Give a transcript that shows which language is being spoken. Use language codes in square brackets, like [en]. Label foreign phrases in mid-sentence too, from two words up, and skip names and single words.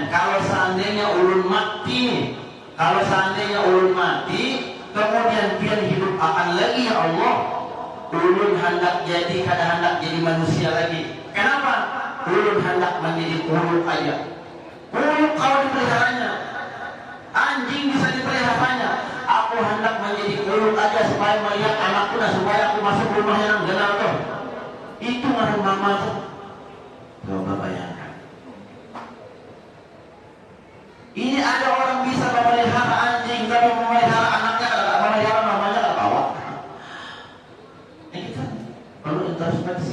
[bjn] Kalau seandainya ulun mati, kemudian pian hidup akan lagi, ya Allah, ulun hendak jadi manusia lagi. Kenapa? Ulun hendak menjadi kuyuk aja. Kuyuk kalau dipeliharanya, anjing bisa dipeliharanya. Aku hendak menjadi kuyuk aja supaya melihat anakku dan supaya aku masuk rumahnya yang kenal tuh. Itu ngaruh mama tuh. Coba bayangkan. [id] Ini ada orang bisa memelihara anjing, tapi memelihara anaknya tidak memelihara mamanya tidak bawa. Ini kita perlu introspeksi.